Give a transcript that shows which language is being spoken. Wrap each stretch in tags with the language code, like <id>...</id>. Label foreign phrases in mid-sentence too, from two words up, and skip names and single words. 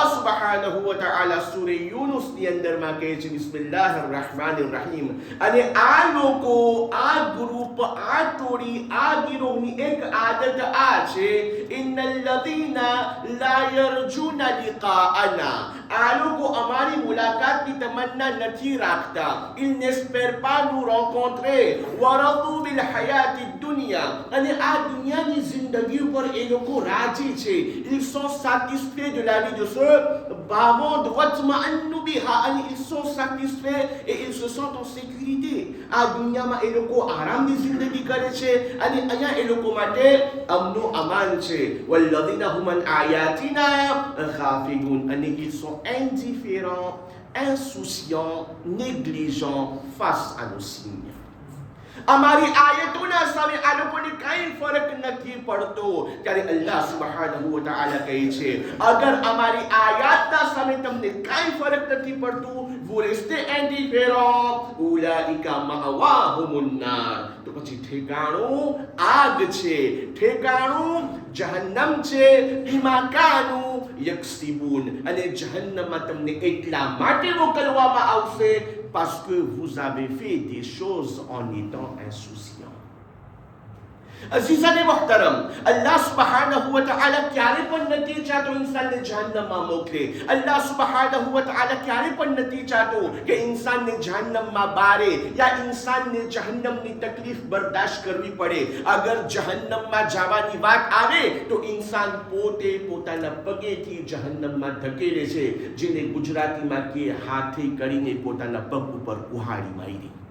<ar>سبحانه وتعالى</ar> <gu>સૂરે યુનુસની અંદરમાં કહે છે</gu> <ar>بسم الله الرحمن الرحيم</ar> <gu>અને આ લોકો આ ગ્રુપ આ ટોળી આ ગિરોહની એક આદત આ છે</gu> <ar>إن الذين لا يرجون لقاءنا</ar> <gu>આ લોકો અમારી મુલાકાતની તમન્ના નથી રાખતા</gu> <fr>ils n'espèrent pas nous rencontrer</fr> <ar>ورضوا بالحياة الدنيا</ar> <gu>અને આ દુનિયાની જિંદગી ઉપર એ લોકો રાજી છે</gu> <fr>ils sont satisfaits de la vie de ce bas monde</fr> <ar>واطمأنوا بها</ar> <gu>અને</gu> <fr>ils sont satisfaits et ils se sentent en sécurité</fr> <gu>આ દુનિયામાં એ લોકો આરામની જિંદગી કરે છે અને અહીંયા એ લોકો માટે અમનો અમાન છે</gu> <ar>والذين هم عن آياتنا غافلون</ar> <gu>અને</gu> <fr>ils sont indifférents, insouciants, négligents face à nos signes.</fr> <gu>અમારી આયતોના સામે આ લોકોને કાંઈ ફરક નથી પડતો ત્યારે અલ્લાહ</gu> <ar>سبحانه وتعالى</ar> <gu>કહે છે અગર અમારી આયાતના સામે તમને કાંઈ ફરક નથી પડતું</gu> <fr>vous restez indifférents</fr> <ar>أولئك مأواهم النار</ar> <gu>તો પછી ઠેકાણું આગ છે ઠેકાણું જહન્નમ છે</gu> <ar>بما كانوا يكسبون</ar> <gu>અને જહન્નમમાં તમને એટલા માટે મોકલવામાં આવશે</gu> <fr>parce que vous avez fait des choses en étant insouciant.</fr> <ur>عزیزان محترم</ur> <gu>અલ્લાહ</gu> <ar>سبحانه وتعالى</ar> <gu>ક્યારે પણ નથી ચાહતો ઇન્સાનને જહન્નમમાં મોકલે અલ્લાહ</gu> <ar>سبحانه وتعالى</ar> <gu>ક્યારે પણ નથી ચાહતો કે ઇન્સાનને જહન્નમમાં બારે યા ઇન્સાનને જહન્નમની તકલીફ બરદાશ્ત કરવી પડે અગર જહન્નમમાં જવાની વાત આવે તો ઇન્સાન પોતે પોતાના પગેથી જહન્નમમાં ધકેલે છે જેને ગુજરાતીમાં કે હાથે કરીને પોતાના પગ ઉપર કુહાડી મારી</gu>